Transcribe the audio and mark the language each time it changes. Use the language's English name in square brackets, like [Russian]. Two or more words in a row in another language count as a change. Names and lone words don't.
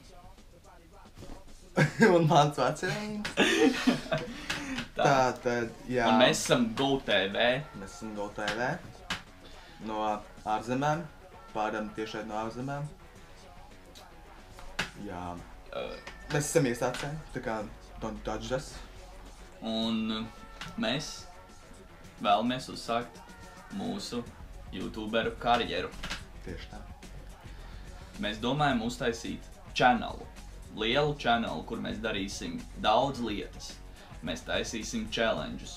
[Latvian] Un mans vārds ir Reinis. Tātad, jā. Un mēs esam GoTV. Mēs esam GoTV. No ārzemēm. Pārējām tiešai no ārzemēm. Jā. Mēs esam iesācēji, tā kā [English] don't judge us. [Latvian] Un mēs vēlamies uzsākt mūsu YouTuberu karjeru. Tieši tā. Mēs domājam uztaisīt channelu. Lielu channelu, kur mēs darīsim daudz lietas. Mēs taisīsim challenges.